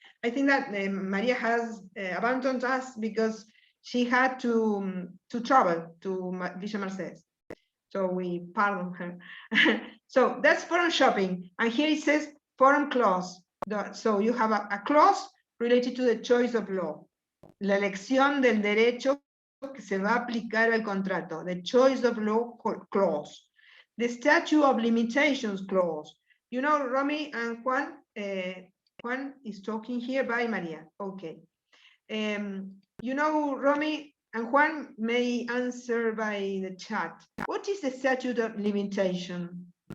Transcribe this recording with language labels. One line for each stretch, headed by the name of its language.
English: I think that Maria has abandoned us because she had to travel to Villa Mercedes. So we pardon her. So that's foreign shopping. And here it says foreign clause. So you have a clause related to the choice of law.
Spanish: La elección del derecho que se va a aplicar al contrato.
English: The choice of law clause. The Statute of Limitations clause. You know, Romy and Juan, Juan is talking here by Maria. Okay. You know, Romy and Juan may answer by the chat. What is the Statute of Limitation?